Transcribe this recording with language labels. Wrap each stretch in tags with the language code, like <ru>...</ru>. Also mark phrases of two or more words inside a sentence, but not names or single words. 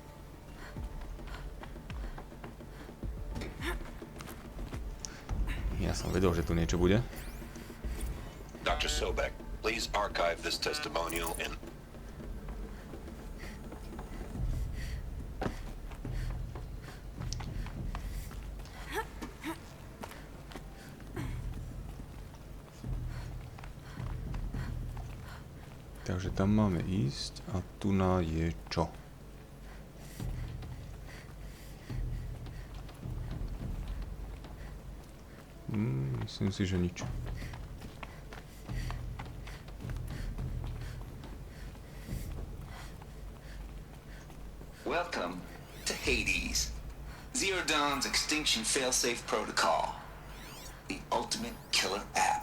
<sk>Ja som vedel, že tu niečo bude.</sk> <en>Dr. Sobek, please archive this testimonial in...</en> <sk>Takže tam máme ísť a tu na je čo? Myslím si, že nič.</sk> <en>Welcome to Hades, Zero Dawn's extinction failsafe protocol, the ultimate killer app.</en>